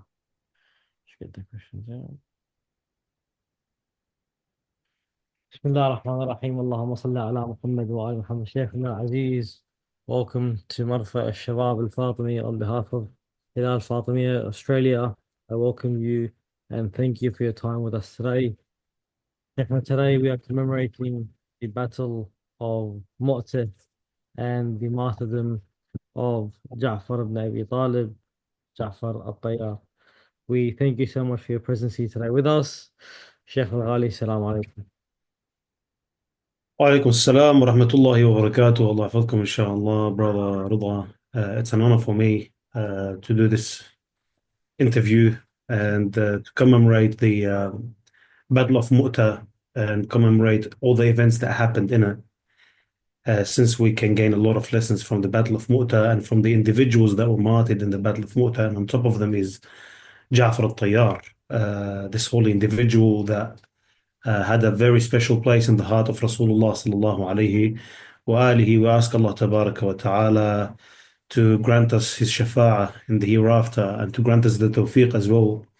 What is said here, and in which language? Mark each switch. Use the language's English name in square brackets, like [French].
[English] Let's get the questions out. [Arabic] بسم الله الرحمن الرحيم اللهم صل على محمد وآل محمد. شيخنا العزيز, [English] welcome to Marfa al-Shabab al-Fatimi on behalf of Hilal Fatimiyya Australia. I welcome you and thank you for your time with us today. Sheikhna, today we are commemorating the Battle of Mu'tah and the martyrdom of Ja'far ibn Abi Talib, Ja'far al-Tayyar. We thank you so much for your presence here today with us. Sheikh al-Ghali, salam alaikum. [Arabic] وعليكم السلام ورحمة الله وبركاته. الله يحفظكم إن شاء الله, [English] brother Rida. It's an honor for me to do this interview and to commemorate the Battle of Mu'tah and commemorate all the events that happened in it. Since we can gain a lot of lessons from the Battle of Mu'tah and from the individuals that were martyred in the Battle of Mu'tah, and on top of them is Ja'far al-Tayyar, this holy individual that had a very special place in the heart of Rasulullah sallallahu alayhi wa alihi. We ask Allah tabaraka wa ta'ala to grant us his shafa'ah in the hereafter and to grant us the tawfiq as well